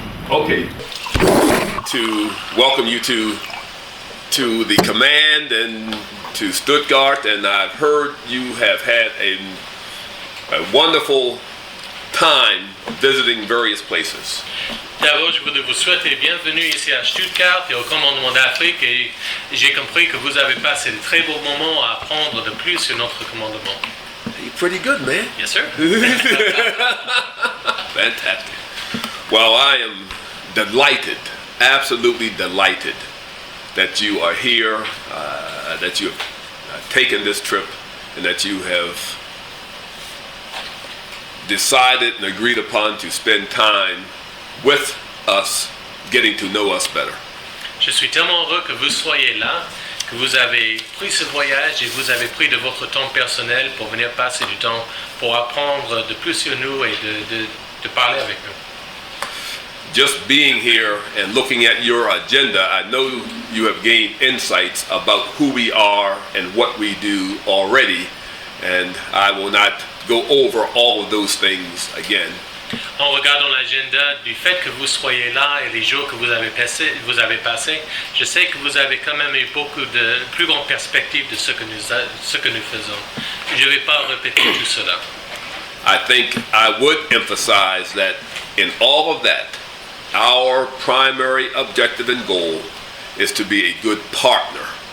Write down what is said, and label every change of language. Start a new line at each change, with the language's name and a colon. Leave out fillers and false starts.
English: Okay. To welcome you to the command and to Stuttgart, and I've heard you have had a wonderful time visiting various places.
French: D'abord, je voudrais vous souhaiter bienvenue ici à Stuttgart et au commandement d'Afrique, et j'ai compris que vous avez passé de très beaux moments à apprendre de plus sur notre commandement.
English: You're pretty good, man. Yes, sir. Fantastic. Well, I am delighted, absolutely delighted that you are here, that you have taken this trip, and that you have decided and agreed upon to spend time with us, getting to know us better.
French: Je suis tellement heureux que vous soyez là, que vous avez pris ce voyage et vous avez pris de votre temps personnel pour venir passer du temps pour apprendre de plus sur nous et de parler avec nous.
English: Just being here and looking at your agenda, I know you have gained insights about who we are and what we do already, and I will not go over all of those things again.
French: En regardant l'agenda, du fait que vous soyez là et les jours que vous avez passé, je sais que vous avez quand même eu beaucoup de plus grandes perspectives de ce que nous faisons. Je ne vais pas répéter tout cela.
English: I think I would emphasize that in all of that, our primary objective and goal is to be a good partner,